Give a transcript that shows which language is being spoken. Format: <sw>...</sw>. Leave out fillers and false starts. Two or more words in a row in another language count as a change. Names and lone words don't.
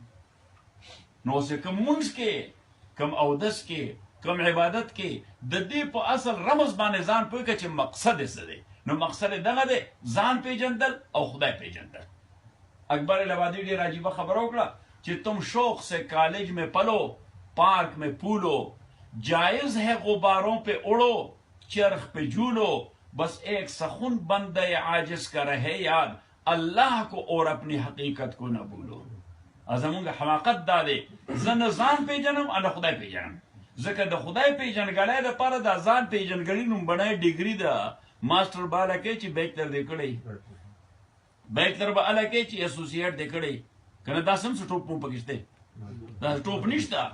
<ps>نو اوس کم مونځ کې، کم اودس کې، کم عبادت کې د دې په اصل رمز باندې ځان پوه کړه چې مقصد یې څه دی. نو مقصد یې دغه دی، ځان پیژندل او خدای پیژندل.</ps> <ur>اکبر الہبادی</ur> <ps>ډېر عجیبه خبره وکړه چې</ps> <ur>تم شوق سے کالج میں پلو، پارک میں پھولو، جائز ہے غباروں پہ اڑو، چرخ پہ جھولو، بس ایک سخن بندہ عاجز کا رہے یاد، اللہ کو اور اپنی حقیقت کو نہ بھولو.</ur> <ps>زمونږ حماقت دا دی، زه نه ځان پیژنم نه خدای پیژنم. ځکه د خدای پیژنګلۍ دپاره دا ځان پیژنګلي لومبنۍ ډیګري ده. ماسټر به هله کوي چې بیچلر دې کړی، بیچلر به هله کوي چې اسوسییټ دې کړی، که نه داسې هم څه ټوپ مو پکې شته، دا ټوپ نشته.</ps>